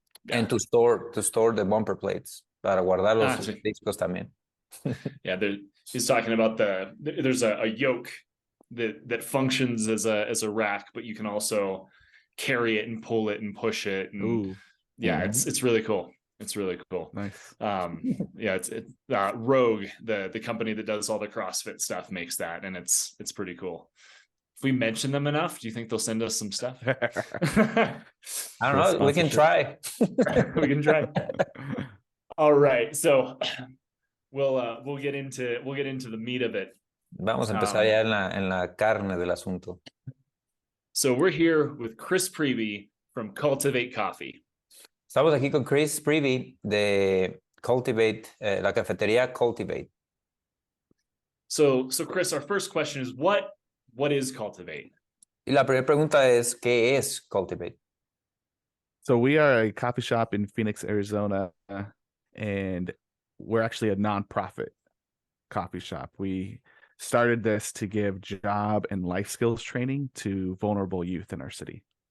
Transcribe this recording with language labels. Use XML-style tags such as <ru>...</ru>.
<en>And to store the bumper plates,</en> <es>para guardar los discos también.</es> <en>Yeah, he's talking about there's a yoke that functions as a rack, but you can also carry it and pull it and push it. And it's really cool. It's really cool. Nice. It's Rogue, the company that does all the CrossFit stuff, makes that, and it's pretty cool. we mention them enough, do you think they'll send us some stuff? I don't know. We can try. We can try. All right, so we'll get into the meat of it.</en> <es>Vamos a empezar ya en la carne del asunto.</es> <en>So we're here with Chris Priebe from Cultivate Coffee.</en> <es>Estamos aquí con Chris Priebe de Cultivate, la cafetería Cultivate.</es> <en>So Chris, our first question is what is Cultivate?</en> <es>Y la primera pregunta es, ¿qué es Cultivate?</es> <en>So we are a coffee shop in Phoenix, Arizona, and we're actually a nonprofit coffee shop. We started this to give job and life skills training to vulnerable youth in our city.</en>